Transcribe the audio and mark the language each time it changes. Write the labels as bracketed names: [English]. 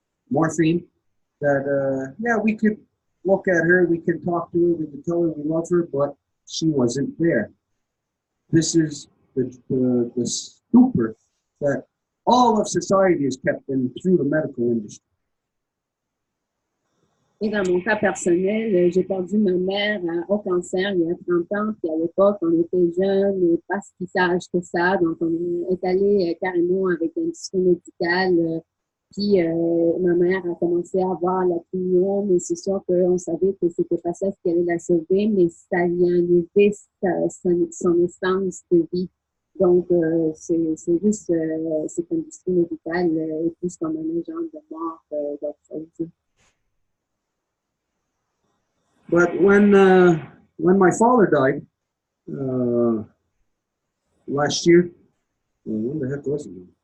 [English] Morphine, that, we could look at her, we could talk to her, we could tell her we love her, but she wasn't there. This is the stupor that all of society is kept in through the medical industry. [French] Et dans mon cas personnel, j'ai perdu ma mère au cancer il y a 30 ans, puis à l'époque, on était jeunes et pas si sages que ça, donc on est allé carrément avec l'industrie médicale, puis ma mère a commencé à avoir la chimio, mais c'est sûr qu'on savait que c'était pas ça ce qui allait la sauver, mais ça lui a enlevé son essence de vie. Donc, c'est juste, cette industrie médicale est plus comme un agent de mort d'autre chose. [English] But when my father died last year, when the heck was it?